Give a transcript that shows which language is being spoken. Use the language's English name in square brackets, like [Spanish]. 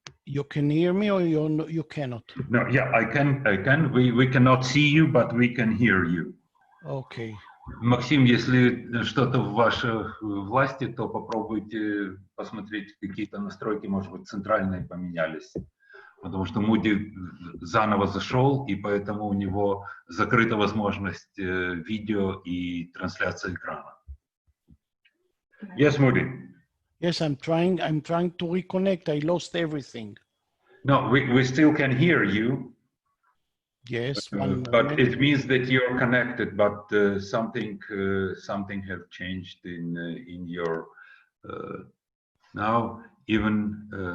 [English] you can hear me or you cannot? No, yeah, I can. We cannot see you, but we can hear you. Okay. [Russian] Максим, если что-то в вашей власти, то попробуйте посмотреть какие-то настройки, может быть, центральные поменялись. потому что Муди заново зашел, и поэтому у него закрыта возможность видео и трансляции экрана. [English] Yes, Mudi. Yes, I'm trying to reconnect. I lost everything. No, we still can hear you. Yes, one But moment. it means that you're connected, but something has changed in your now even